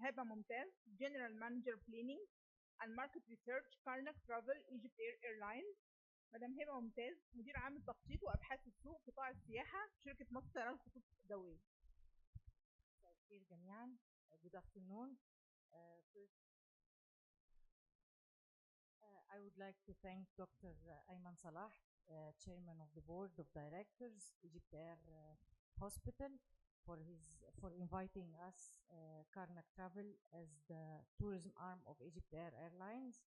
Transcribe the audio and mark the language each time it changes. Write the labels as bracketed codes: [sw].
[en] هبة ممتاز, General Manager Planning and Market Research, Karnak Travel, EgyptAir Airlines. [ar] مدام هبة ممتاز, مدير عام التخطيط وأبحاث السوق قطاع السياحة, شركة مصر طيران الخطوط الجوية. مساء الخير جميعا. [en] Good afternoon. First, I would like to thank Dr. Ayman Salah, Chairman of the Board of Directors, EgyptAir Hospital, for inviting us, Karnak Travel, as the tourism arm of EgyptAir Airlines.